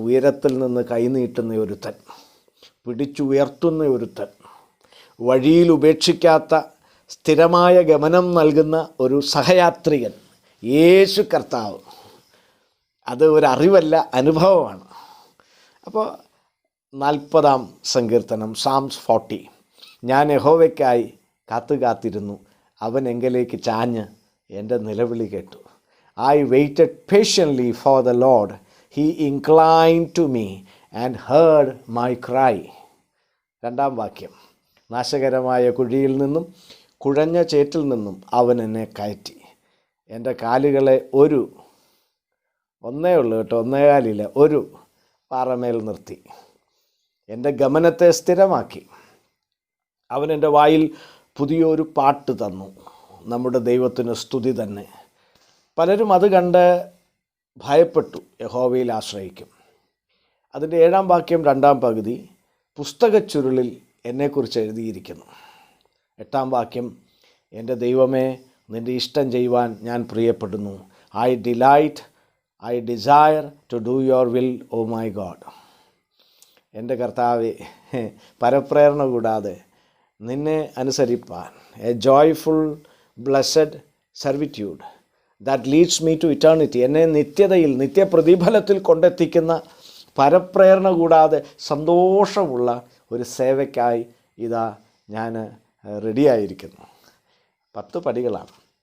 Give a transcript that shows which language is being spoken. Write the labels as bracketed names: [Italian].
[Malayalam] ഉയരത്തിൽ നിന്ന് കൈനീട്ടുന്ന ഒരുത്തൻ, പിടിച്ചുയർത്തുന്ന ഒരുത്തൻ, വഴിയിൽ ഉപേക്ഷിക്കാത്ത സ്ഥിരമായ ഗമനം നൽകുന്ന ഒരു സഹയാത്രികൻ, യേശു കർത്താവ്. അത് ഒരറിവല്ല, അനുഭവമാണ്. അപ്പോൾ 40ാം സങ്കീർത്തനം, സാംസ് 40. ഞാൻ യഹോവയ്ക്കായി കാത്തിരുന്നു, അവൻ എങ്കിലേക്ക് ചാഞ്ഞ് എൻ്റെ നിലവിളി കേട്ടു. [English] I waited patiently for the Lord. He inclined to me and heard my cry. [Malayalam] 2ാം വാക്യം. നാശകരമായ കുഴിയിൽ നിന്നും കുഴഞ്ഞ ചേറ്റിൽ നിന്നും അവൻ എന്നെ കയറ്റി. എൻ്റെ കാലുകളെ ഒന്നേ ഉള്ളൂ കേട്ടോ, 1 കാലില്ല, ഒരു പാറമേൽ നിർത്തി. എൻ്റെ ഗമനത്തെ സ്ഥിരമാക്കി. അവൻ എൻ്റെ വായിൽ പുതിയൊരു പാട്ട് തന്നു. നമ്മുടെ ദൈവത്തിന് സ്തുതി തന്നെ. പലരും അത് കണ്ട് ഭയപ്പെട്ടു, യഹോവയിൽ ആശ്രയിക്കും. അതിൻ്റെ 7ാം വാക്യം 2ാം പകുതി, പുസ്തകച്ചുരുളിൽ എന്നെക്കുറിച്ച് എഴുതിയിരിക്കുന്നു. 8ാം വാക്യം, എൻ്റെ ദൈവമേ, നിൻ്റെ ഇഷ്ടം ചെയ്യുവാൻ ഞാൻ പ്രിയപ്പെടുന്നു. [English] I desire to do your will, O my God. [Malayalam] എൻ്റെ കർത്താവേ, പരപ്രേരണ കൂടാതെ നിന്നെ അനുസരിപ്പാൻ, [English] a joyful blessed servitude that leads me to eternity, [Malayalam] എന്നെ നിത്യതയിൽ നിത്യപ്രതിഫലത്തിൽ കൊണ്ടെത്തിക്കുന്ന പരപ്രേരണ കൂടാതെ സന്തോഷമുള്ള ഒരു സേവയ്ക്കായി ഇതാ ഞാൻ റെഡിയായിരിക്കുന്നു. 10 പടികളാണ്.